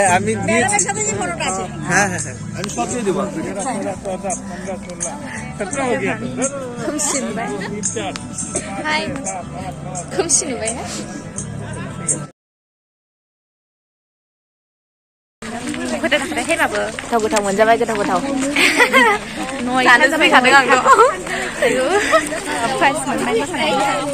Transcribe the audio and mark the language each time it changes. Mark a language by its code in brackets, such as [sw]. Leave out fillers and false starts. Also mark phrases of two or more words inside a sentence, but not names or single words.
[bn] আমি হ্যাঁ হ্যাঁ হ্যাঁ আমি সব দিয়ে দেবো [brx] खोमसि नुबाय हाय खोमसि नुबायना गोथाव थांखायाखैबाबो गोथाव गोथाव मोनजाबाय गोथाव गोथाव जानो फैखादों आंथ' प्राइज मोनबाय मोसानायनि